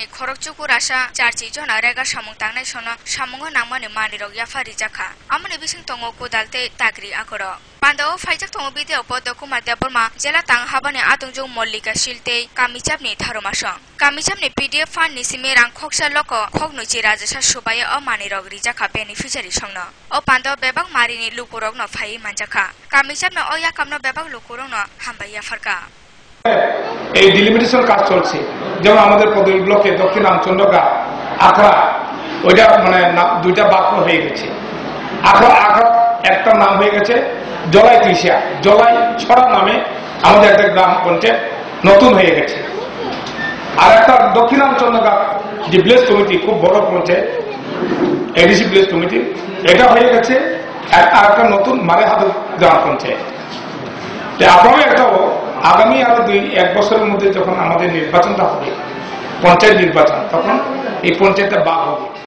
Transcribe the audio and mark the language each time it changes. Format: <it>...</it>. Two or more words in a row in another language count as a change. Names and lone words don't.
<trp>खरकचुकु रासा चारचि जन आरेगा सामुं तांनाय संनो सामुंगो नामानि मानिरग याफारि जाखा आमनि बिसिं तंगो कोदालते ताग्रि आगरो पान्दाव फाइजाक थंग बिदेव पद्म कुमार देवबर्मा जेला तां हाबानि आदुंजु मल्लिका शिलते कामिचाबनि थारुमासा कामिचाबनि पीडीएफ फान्ड निसिमे रां खक्सा लक खगनुचि राजसा सुबाय अ मानिरग रिजाखा बेनिफिशियारि संनो अ पान्दाव बेबाग मारिनि लुकुरगनो फाइ मानजाखा कामिचाबनो अ याकामनो बेबाग लुकुरगनो हामबाइया फारका</trp> <bn>এই ডিলিমিটেশন কাজ চলছে যেমন আমাদের পদুল ব্লকে দক্ষিণ আমচন্দ্রকা আখড়া ওইটা মানে দুইটা বাক্য হয়ে গেছে আখড়া একটা নাম হয়ে গেছে জলাই ত্রিশিয়া জলাই ছড়া নামে আমাদের একটা গ্রাম পঞ্চায়েত নতুন হয়ে গেছে আর একটা দক্ষিণ আমচন্দ্রকা যে ভিলেজ কমিটি খুব বড় পঞ্চায়েত এডিসি ভিলেজ কমিটি এটা হয়ে গেছে আর একটা নতুন মারেহাট গ্রাম পঞ্চায়েত আপনারা এটাও আগামী আরো 1 বছরের মধ্যে যখন আমাদের নির্বাচনটা হবে পঞ্চায়েত নির্বাচন তখন এই পঞ্চায়েতটা বাক হবে</bn>